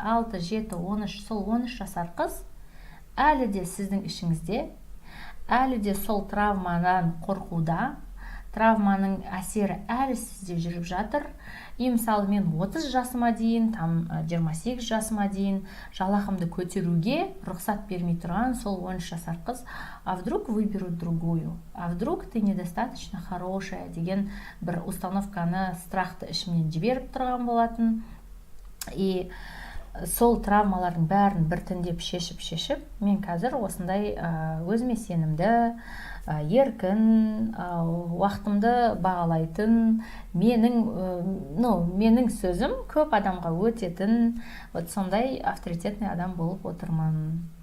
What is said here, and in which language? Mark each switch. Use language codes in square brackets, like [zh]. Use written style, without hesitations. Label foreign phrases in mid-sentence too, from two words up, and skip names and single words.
[kk] 6, 7, 13, сол 13 жасар қыз әлі де сіздің ішіңізде, әлі де сол травмадан қорқуда, травманың әсері әлі сізде жүріп жатыр. И мысалы мен 30 жасыма дейін, там 28 жасыма дейін жалақымды көтеруге рұқсат бермей тұрған сол 13 жасар қыз, [ru] а вдруг выберут другую, а вдруг ты недостаточно хорошая [kk] деген бір установканы, страхты ішімнен жіберіп тұрған болатын. И сол травмалардың бәрін біртіндеп шешіп, мен қазір осындай өзіме сенімді, еркін, уақытымды бағалайтын, менің сөзім көп адамға өтетін, вот сондай авторитетный адам болып отырмын.